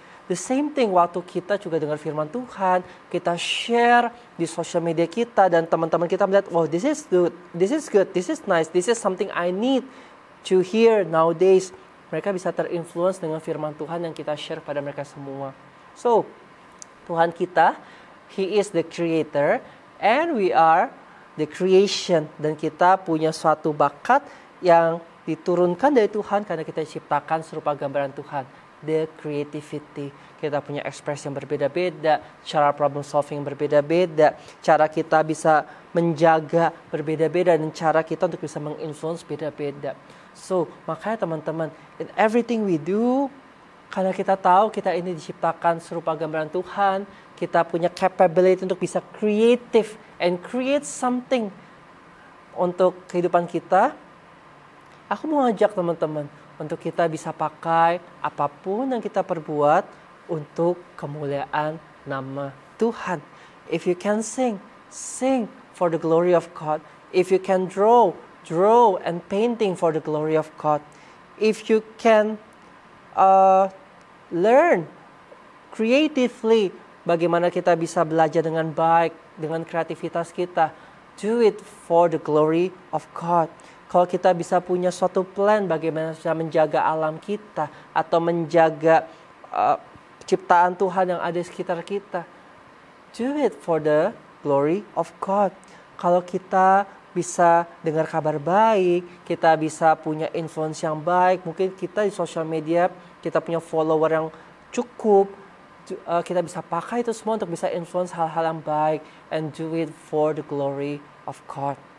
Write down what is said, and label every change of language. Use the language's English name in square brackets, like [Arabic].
[English] The same thing [Indonesian] waktu kita juga dengar firman Tuhan, kita share di sosial media kita dan teman-teman kita melihat, [English] wow, this is good, this is nice, this is something I need to hear nowadays. [Indonesian] Mereka bisa terinfluence dengan firman Tuhan yang kita share pada mereka semua. [English] So, [Indonesian] Tuhan kita, [English] He is the creator and we are the creation. [Indonesian] Dan kita punya suatu bakat yang diturunkan dari Tuhan karena kita diciptakan serupa gambaran Tuhan. The creativity. Kita punya ekspresi yang berbeda-beda, cara problem solving yang berbeda-beda, cara kita bisa menjaga berbeda-beda, dan cara kita untuk bisa menginfluence beda-beda. So, makanya teman-teman, [English] in everything we do, [Indonesian] karena kita tahu kita ini diciptakan serupa gambaran Tuhan, kita punya capability untuk bisa [English] creative and create something [Indonesian] untuk kehidupan kita. Aku mau ajak teman-teman untuk kita bisa pakai apapun yang kita perbuat untuk kemuliaan nama Tuhan. [English] If you can sing for the glory of God. If you can draw and painting for the glory of God. If you can learn creatively [Indonesian] bagaimana kita bisa belajar dengan baik, dengan kreativitas kita. [English] Do it for the glory of God. [Indonesian] Kalau kita bisa punya suatu plan bagaimana bisa menjaga alam kita atau menjaga ciptaan Tuhan yang ada di sekitar kita. [English] Do it for the glory of God. [Indonesian] Kalau kita bisa dengar kabar baik, kita bisa punya influence yang baik, mungkin kita di sosial media, kita punya follower yang cukup, kita bisa pakai itu semua untuk bisa influence hal-hal yang baik [English] and do it for the glory of God.